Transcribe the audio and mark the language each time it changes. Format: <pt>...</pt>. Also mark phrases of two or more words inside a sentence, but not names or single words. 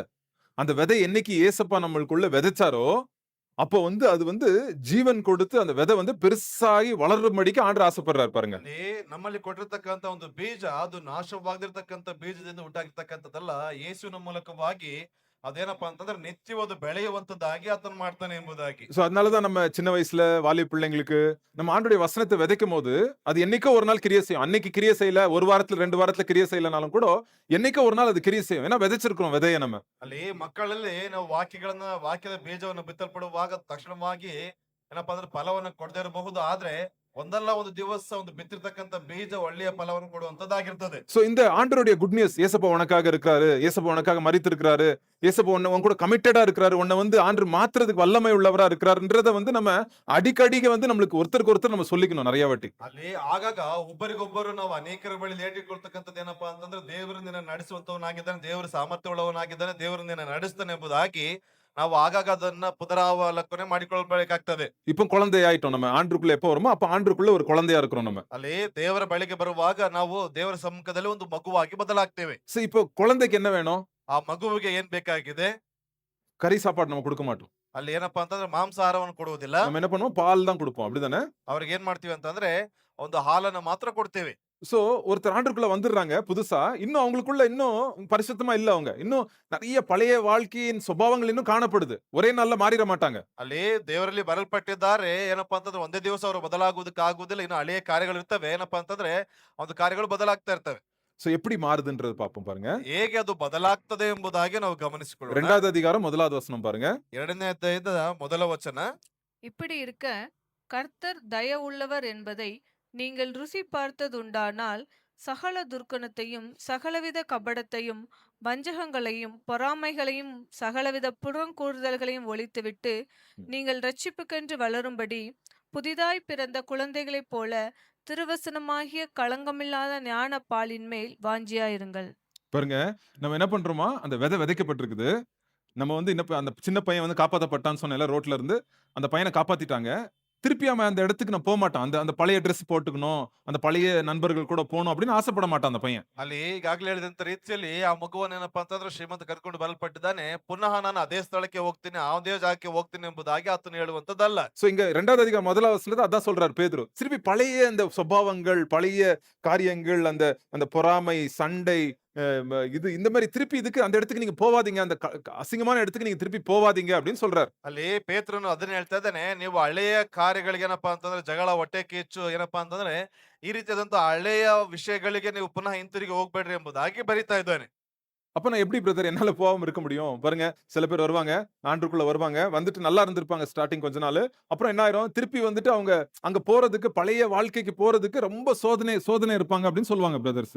<ta>அந்த விதை என்னைக்கு ஏசப்பா நம்மளுக்குள்ள விதைச்சாரோ, அப்போ வந்து அது வந்து ஜீவன் கொடுத்து அந்த விதை வந்து பெருசாகி வளரும்படிக்கு ஆண்டவர் ஆசைப்படுறாரு பாருங்க.</ta> <kn>ಅಲ್ಲಿ ನಮ್ಮಲ್ಲಿ ಕೊಟ್ಟಿರ್ತಕ್ಕಂತ ಒಂದು ಬೀಜ ಅದು ನಾಶವಾಗದಿರ್ತಕ್ಕಂತ ಬೀಜದಿಂದ ಉಂಟಾಗಿರ್ತಕ್ಕಂಥದ್ದಲ್ಲ, ಯೇಸುವಿನ ಮೂಲಕವಾಗಿ ಅದೇನಪ್ಪಾ ಅಂತಂದ್ರೆ ನಿತ್ಯವಾದ ಬೆಳೆಯುವಂತದ್ದಾಗಿ ಆತನು ಮಾಡ್ತಾನೆ ಎಂಬುದಾಗಿ.</kn> <ta>சோ அதனாலதான் நம்ம சின்ன வயசுல வாலிப பிள்ளைங்களுக்கு நம்ம ஆண்டவருடைய வசனத்தை விதைக்கும் போது அது என்னைக்கோ ஒரு நாள் கிரியை செய்யும். அன்னைக்கு கிரியை செய்யல, ஒரு வாரத்துல 2 வாரத்துல கிரியை செய்யலனாலும் கூட என்னைக்கோ ஒரு நாள் அது கிரியை செய்யும். ஏன்னா விதைச்சிருக்கிறோம் விதைய நம்ம.</ta> <kn>ಅಲ್ಲಿ ಮಕ್ಕಳಲ್ಲಿ ನಾವು ವಾಕ್ಯದ ಬೀಜವನ್ನು ಬಿತ್ತಲ್ಪಡುವಾಗ ತಕ್ಷಣವಾಗಿ ಏನಪ್ಪಾ ಅಂದ್ರೆ ಫಲವನ್ನು ಕೊಡದೇ ಇರಬಹುದು. ಆದ್ರೆ ಒಂದಲ್ಲ ಒಂದು ದಿವಸ ಒಂದು ಬಿತ್ತಿರ್ತಕ್ಕಂತ ಬೀಜ ಒಳ್ಳೆಯ ಫಲವನ್ನು ಕೊಡುವಂತದ್ದಾಗಿರ್ತದೆ.</kn> <ta>சோ இந்த ஆண்டவருடைய</ta> <en>good news,</en> <ta>ஏசப்பா உனக்காக இருக்காரு, ஏசப்பா உனக்காக மரித்திருக்கிறாரு, ஏசப்பா உன் கூட கமிட்டடா இருக்கிறாரு, உன்னை வந்து ஆண்டவர் மாத்துறதுக்கு வல்லமை உள்ளவரா இருக்கிறாருன்றத வந்து நம்ம அடிக்கடிக்கு வந்து நம்மளுக்கு ஒருத்தருக்கு ஒருத்தர் நம்ம சொல்லிக்கணும் நிறைய வாட்டி.</ta> <kn>ಅಲ್ಲಿ ಆಗಾಗ ಒಬ್ಬರಿಗೊಬ್ಬರು ನಾವು ಅನೇಕರ ಬಳಿ ಹೇಳಿಕೊಳ್ತಕ್ಕಂಥದ್ದು ಏನಪ್ಪಾ ಅಂತಂದ್ರೆ ದೇವರು ನಿನ್ನ ನಡೆಸುವಂತವನಾಗಿದ್ದಾನೆ, ದೇವರು ಸಾಮರ್ಥ್ಯ ಉಳ್ಳವನಾಗಿದ್ದಾನೆ, ದೇವರು ನಿನ್ನ ನಡೆಸ್ತಾನೆ ಎಂಬುದಾಗಿ ನಾವು ಆಗಾಗ ಅದನ್ನ ಪುನರಾವಲೋಕನೆ ಮಾಡಿಕೊಳ್ಬೇಕಾಗ್ತದೆ.</kn> <ta>இப்போ குழந்தை ஆயிட்டோம் நம்ம. ஆண்டருக்குள்ள எப்போ வருமோ அப்ப ஆண்டருக்குள்ள ஒரு குழந்தையா இருக்கிறோம் நம்ம.</ta> <kn>ಅಲ್ಲಿ ದೇವರ ಬಳಿಗೆ ಬರುವಾಗ ನಾವು ದೇವರ ಸಮ್ಮುಖದಲ್ಲಿ ಒಂದು ಮಗುವಾಗಿ ಬದಲಾಗ್ತೇವೆ.</kn> <ta>சோ இப்போ குழந்தைக்கு என்ன வேணும்?</ta> <kn>ಆ ಮಗುವಿಗೆ ಏನ್ ಬೇಕಾಗಿದೆ?</kn> <ta>கறி சாப்பாடு நம்ம கொடுக்க மாட்டோம்.</ta> <kn>ಅಲ್ಲಿ ಏನಪ್ಪಾ ಅಂತಂದ್ರೆ ಮಾಂಸಾಹಾರವನ್ನು ಕೊಡುವುದಿಲ್ಲ.</kn> <ta>நம்ம என்ன பண்ணுவோம்? பால் தான் கொடுப்போம், அப்படிதானே?</ta> <kn>ಅವ್ರಿಗೆ ಏನ್ ಮಾಡ್ತೀವಿ ಅಂತಂದ್ರೆ ಒಂದು ಹಾಲನ್ನ ಮಾತ್ರ ಕೊಡ್ತೇವೆ.</kn> <ta>சோ ஒருத்தர் ஆண்டருக்குள்ள வந்துடுறாங்க புதுசா, இன்னும் அவங்களுக்குள்ள இன்னும் பரிசுத்தமா இல்ல, அவங்க இன்னும் நிறைய பழைய வாழ்க்கையின் சுபாவங்கள் இன்னும் காணப்படுது. ஒரே நாள்ல மாறிட மாட்டாங்க.</ta> <kn>ಅಲ್ಲಿ ದೇವರಲ್ಲಿ ಬರಲ್ಪಟ್ಟಿದ್ದಾರೆ. ಏನಪ್ಪಾ ಅಂತಂದ್ರೆ ಒಂದೇ ದಿವಸ ಅವರು ಬದಲಾಗುವುದಕ್ಕೆ ಆಗುವುದಿಲ್ಲ. ಇನ್ನು ಹಳೆಯ ಕಾರ್ಯಗಳು ಇರ್ತವೆ. ಏನಪ್ಪಾ ಅಂತಂದ್ರೆ ಒಂದು ಕಾರ್ಯಗಳು ಬದಲಾಗ್ತಾ ಇರ್ತವೆ.</kn> <ta>சோ எப்படி மாறுதுன்றது பாப்போம் பாருங்க.</ta> <kn>ಹೇಗೆ ಅದು ಬದಲಾಗ್ತದೆ ಎಂಬುದಾಗಿ ನಾವು ಗಮನಿಸಿಕೊಳ್ಳೋಣ.</kn> <ta>2வது அதிகாரம் 1வது வசனம் பாருங்க.</ta> <kn>2ನೇ ಅಧ್ಯಾಯದ ಮೊದಲ ವಚನ.</kn> <ta>இப்படி இருக்க கர்த்தர் தயவுள்ளவர் என்பதை நீங்கள் ருசி பார்த்ததுண்டானால் சகல துர்க்குணத்தையும் சகலவித கபடத்தையும் வஞ்சகங்களையும் பொறாமைகளையும் சகலவித புறங்கூறுதல்களையும் ஒழித்துவிட்டு நீங்கள் ரட்சிப்புக்கென்று வளரும்படி புதிதாய் பிறந்த குழந்தைகளைப் போல திருவசனமாகிய களங்கமில்லாத ஞான பாலின் மேல் வாஞ்சியாயிருங்கள். பாருங்க, நம்ம என்ன பண்றோமா, அந்த விதை விதைக்கப்பட்டிருக்குது. நம்ம வந்து அந்த சின்ன பையன் வந்து காப்பாத்தப்பட்டான்னு சொன்னேன்ல ரோட்ல இருந்து, அந்த பையனை காப்பாத்திட்டாங்க. திருப்பி அவன் அந்த இடத்துக்கு நான் போக மாட்டான். அந்த பழைய ட்ரெஸ் போட்டுக்கணும், அந்த பழைய நண்பர்கள் கூட போகணும் அப்படின்னு ஆசைப்பட மாட்டான் அந்த பையன்.</ta> <kn>ಅಲ್ಲಿ ಈಗಾಗಲೇ ಹೇಳಿದಂತ ರೀತಿಯಲ್ಲಿ ಆ ಮಗುವನ್ನ ಏನಪ್ಪಾ ಅಂತಂದ್ರೆ ಶ್ರೀಮಂತ ಕರ್ಕೊಂಡು ಬರಲ್ಪಟ್ಟಿದ್ದಾನೆ. ಪುನಃ ನಾನು ಅದೇ ಸ್ಥಳಕ್ಕೆ ಹೋಗ್ತೀನಿ, ಅದೇ ಜಾಗಕ್ಕೆ ಹೋಗ್ತೀನಿ ಎಂಬುದಾಗಿ ಆತನು ಹೇಳುವಂತದ್ದಲ್ಲ.</kn> <ta>சோ இங்க 2வது அதிகாரம் 1வது வசனத்துல அதான் சொல்றாரு பேதுரு. திருப்பி பழைய அந்த சுபாவங்கள், பழைய காரியங்கள், அந்த பொறாமை, சண்டை, இது இந்த மாதிரி திருப்பி இதுக்கு அந்த இடத்துக்கு நீங்க போவாதீங்க, அந்த அசிங்கமான இடத்துக்கு நீங்க திருப்பி போவாதீங்க அப்படின்னு சொல்றாரு.</ta> <kn>ಅಲ್ಲಿ ಪೇತ್ರನು ಅದನ್ನ ಹೇಳ್ತಾ ಇದ್ದಾನೆ. ನೀವು ಹಳೆಯ ಕಾರ್ಯಗಳಿಗೆ ಏನಪ್ಪಾ ಅಂತಂದ್ರೆ ಜಗಳ, ಹೊಟ್ಟೆ ಕಿಚ್ಚು, ಏನಪ್ಪಾ ಅಂತಂದ್ರೆ ಈ ರೀತಿಯಾದಂತ ಹಳೆಯ ವಿಷಯಗಳಿಗೆ ನೀವು ಪುನಃ ಹಿಂತಿರುಗಿ ಹೋಗ್ಬೇಡ್ರಿ ಎಂಬುದಾಗಿ ಬರೀತಾ ಇದ್ದಾನೆ.</kn> <ta>அப்ப நான் எப்படி பிரதர் என்னால போகாம இருக்க முடியும்? பாருங்க, சில பேர் வருவாங்க, ஆண்டவருக்குள்ள வருவாங்க. வந்துட்டு நல்லா இருந்திருப்பாங்க ஸ்டார்ட்டிங் கொஞ்ச நாளு. அப்புறம் என்ன ஆயிரும், திருப்பி வந்துட்டு அவங்க அங்க போறதுக்கு, பழைய வாழ்க்கைக்கு போறதுக்கு ரொம்ப சோதனை சோதனை இருப்பாங்க அப்படின்னு சொல்லுவாங்க பிரதர்ஸ்.</ta>